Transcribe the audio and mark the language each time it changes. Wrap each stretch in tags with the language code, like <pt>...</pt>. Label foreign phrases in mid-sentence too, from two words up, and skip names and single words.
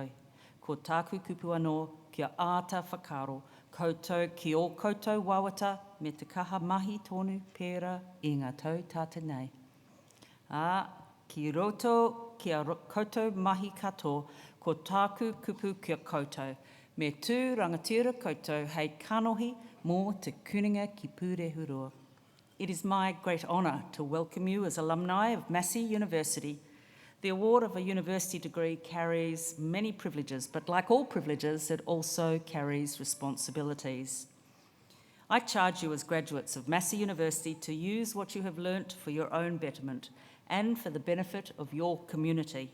<mi>Ko tāku kupu anō kia āta whakaro, koutou ki o koutou wawata me te kaha mahi tonu pērā I ngā tau tāte nei. Ki roto kia koutou mahi katoa, ko tāku kupu kia koutou, me tū rangatira koutou hei kanohi mō te kuninga ki pure hurua.</mi> <en>It is my great honour to welcome you as alumni of Massey University. The award of a university degree carries many privileges, but like all privileges, it also carries responsibilities. I charge you as graduates of Massey University to use what you have learnt for your own betterment and for the benefit of your community.</en>